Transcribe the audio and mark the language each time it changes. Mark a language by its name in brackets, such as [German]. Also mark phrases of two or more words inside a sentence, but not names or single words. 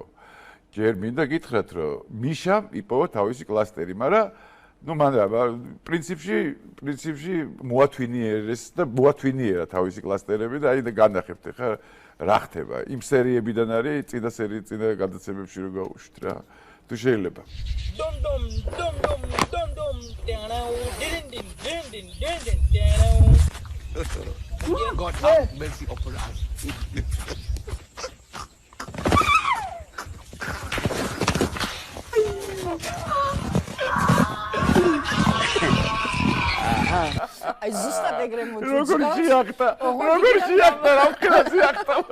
[Georgian] ჯერ მინდა გითხრათ, რომ მიშამ იპოვა თავისი კლასტერი, მაგრამ ну მან პრინციპში მოათვინიერეს და მოათვინიერა თავისი კლასტერები და აი და განახებთ ხა რა ხდება იმ სერიებიდან არის წინა გადაცემებში რო გავუშვით რა თუ შეიძლება dom dom dom dom dom dom down din din din din din din down [English] God have mercy upon us [Georgian] აი ზუსტად ეგრე მოძიძა. როგორ შეახტა? რა ვქნა შეახტა?